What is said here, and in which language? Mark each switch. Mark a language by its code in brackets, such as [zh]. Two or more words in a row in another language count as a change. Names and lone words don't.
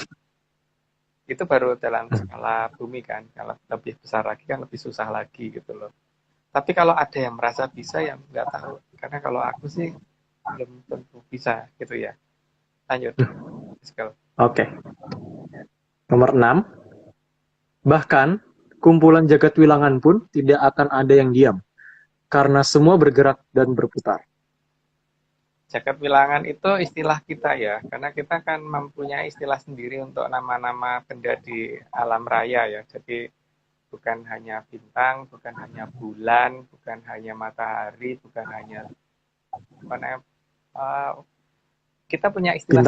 [id] Itu baru dalam skala bumi kan. Kalau lebih besar lagi kan lebih susah lagi gitu loh. Tapi kalau ada yang merasa bisa ya nggak tahu. Karena kalau aku sih belum tentu bisa gitu ya. Lanjut. Oke. Nomor 6. Bahkan, kumpulan jagat wilangan pun tidak akan ada yang diam, karena semua bergerak dan berputar. Jagat wilangan itu istilah kita ya, karena kita kan mempunyai istilah sendiri untuk nama-nama benda di alam raya ya. Jadi bukan hanya bintang, bukan hanya bulan, bukan hanya matahari, bukan hanya kita punya istilah